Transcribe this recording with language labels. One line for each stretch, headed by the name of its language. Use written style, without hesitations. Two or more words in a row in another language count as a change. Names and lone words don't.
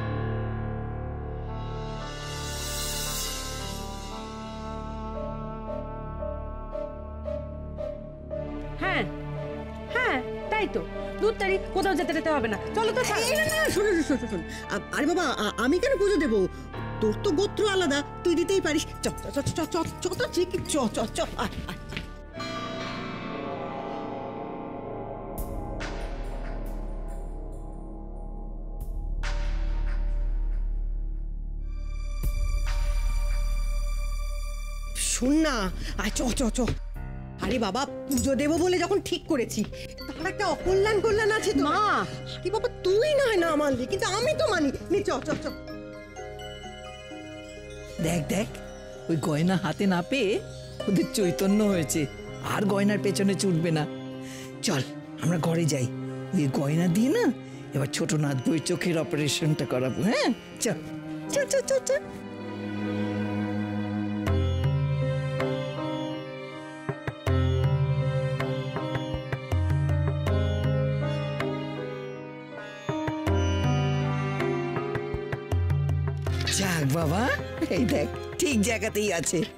Bangla: হ্যাঁ হ্যাঁ, তাই তো, দুধ তাড়ি, কোথাও যেতে যেতে হবে না, চলো তো। এই না, না, শোন শোন শোন শোন, আরে বাবা, আমি কেন পুজো দেবো? তোর তো গোত্র আলাদা, তুই দিতেই পারিস। চ চ চ চ চ তো ঠিক, চ চ চ। শোন না, চ চ চ। আরে বাবা, পুজো দেবো বলে যখন ঠিক করেছি, তার একটা অকল্যাণ কল্যাণ আছে তো। মা, কি বাবা, তুই না হয় না মানলি, কিন্তু আমি তো মানি। নে, চ চ চ। দেখ দেখ, ওই গয়না হাতে না পেয়ে ওদের চৈতন্য হয়েছে, আর গয়নার পেছনে ছুটবে না। চল আমরা ঘরে যাই, ওই গয়না দিয়ে না এবার ছোট নাথ বই চোখের অপারেশনটা করাবো। হ্যাঁ, চল চল চল চল চল। যাক বাবা, এই দেখ ঠিক জায়গাতেই আছে।